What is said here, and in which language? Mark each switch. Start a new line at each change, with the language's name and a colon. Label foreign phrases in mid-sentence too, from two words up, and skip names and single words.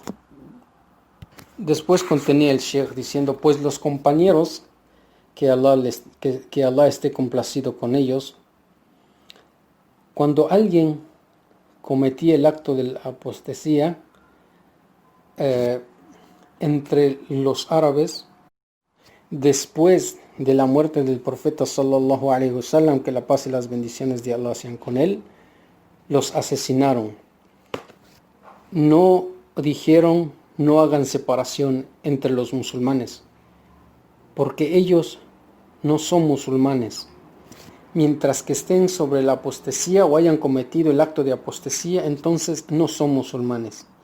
Spanish: Después contenía el Sheikh diciendo, pues los compañeros, que Allah esté complacido con ellos, cuando alguien cometía el acto de la apostasía entre los árabes, después de la muerte del profeta
Arabic: صلى الله عليه وسلم,
Spanish: que la paz y las bendiciones de Allah sean con él, los asesinaron. No dijeron, no hagan separación entre los musulmanes, porque ellos no son musulmanes. Mientras que estén sobre la apostasía o hayan cometido el acto de apostasía, entonces no son musulmanes.